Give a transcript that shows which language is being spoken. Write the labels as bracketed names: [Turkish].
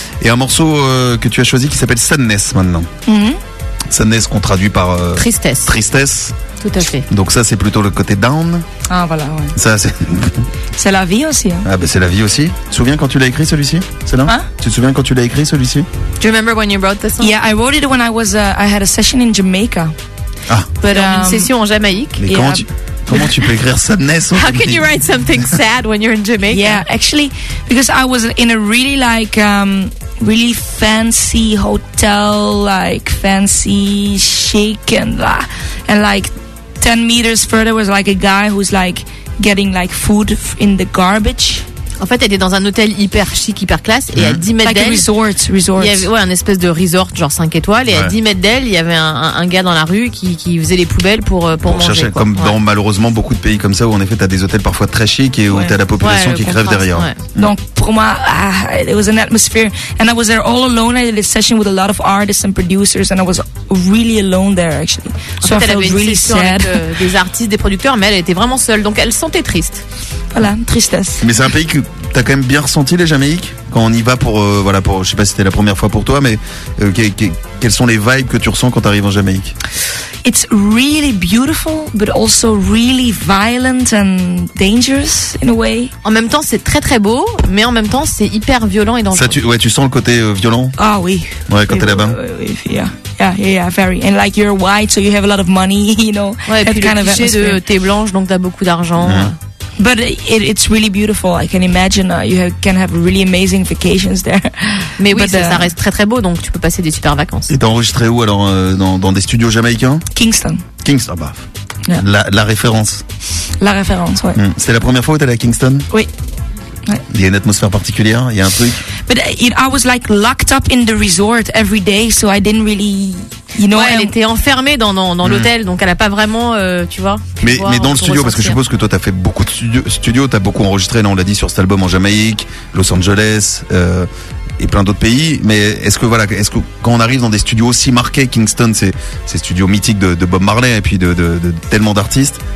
[French] Et un morceau que tu as choisi qui s'appelle Sadness maintenant. Mm-hmm. Sadness qu'on traduit par tristesse. Tristesse. Tout à fait. Donc ça c'est plutôt le côté down. Ah voilà, ouais. Ça c'est c'est la vie aussi. Hein. Ah ben c'est la vie aussi. Tu te souviens quand tu l'as écrit celui-ci? C'est là? Hein? Tu te souviens quand tu l'as écrit celui-ci? [English] Do you remember when you wrote this song? Yeah, I wrote it when I was I had a session in Jamaica. Ah. [French] But, une session en Jamaïque. Mais comment comment tu peux écrire sadness? [English] How can you write something sad when you're in Jamaica? Yeah, actually because I was in a really like really fancy hotel, like fancy chic, and blah. And like 10 meters further was like a guy who's like getting like food in the garbage. [French] En fait, elle était dans un hôtel hyper chic, hyper classe, et à 10 mètres d'elle. [English] Like a resort. [French] Il y avait, ouais, un espèce de resort, genre 5 étoiles, et à 10 mètres d'elle, il y avait un gars dans la rue qui faisait les poubelles pour manger. Chercher, quoi. Comme dans malheureusement beaucoup de pays comme ça, où en effet, t'as des hôtels parfois très chics et où t'as la population qui crève derrière. Ouais. Donc, pour moi, [English] it was an atmosphere. And I was there all alone. I did a session with a lot of artists and producers, and I was really alone there, actually. So [French] en fait, [English] I felt really sad. [French] Avec, des artistes, des producteurs, mais elle était vraiment seule, donc elle sentait triste. Voilà, tristesse. Mais c'est un pays que t'as quand même bien ressenti, les Jamaïques, quand on y va pour, voilà, pour, je sais pas si c'était la première fois pour toi, mais quelles sont les vibes que tu ressens quand t'arrives en Jamaïque? [English] It's really beautiful, but also really violent and dangerous in a way. [French] En même temps, c'est très très beau, mais en même temps, c'est hyper violent et dangereux. Ça, tu sens le côté violent? Ah oui. Ouais, quand t'es là-bas. [English] Yeah, very. And like you're white, so you have a lot of money, you know. Ouais, et puis le cliché de t'es blanche, donc t'as beaucoup d'argent. Mmh. But it's really beautiful. I can imagine can have really amazing vacations there. [French] Mais oui, ça reste très très beau, donc tu peux passer des super vacances. Et t'as enregistré où alors, dans des studios jamaïcains? Kingston, bah. Yeah. La référence. La référence, ouais. Mmh. C'était la première fois où t'allais à Kingston? Oui. Il y a une atmosphère particulière, il y a un truc. [English] But I was like locked up in the resort every day, so I didn't really, you know. [French] Ouais, elle était enfermée dans l'hôtel, donc elle a pas vraiment, tu vois. Mais dans le studio, parce que je suppose que toi t'as fait beaucoup de studios, t'as beaucoup enregistré, là on l'a dit, sur cet album en Jamaïque, Los Angeles, et plein d'autres pays. Mais est-ce que quand on arrive dans des studios aussi marqués, Kingston, c'est studio mythique de Bob Marley et puis de tellement d'artistes.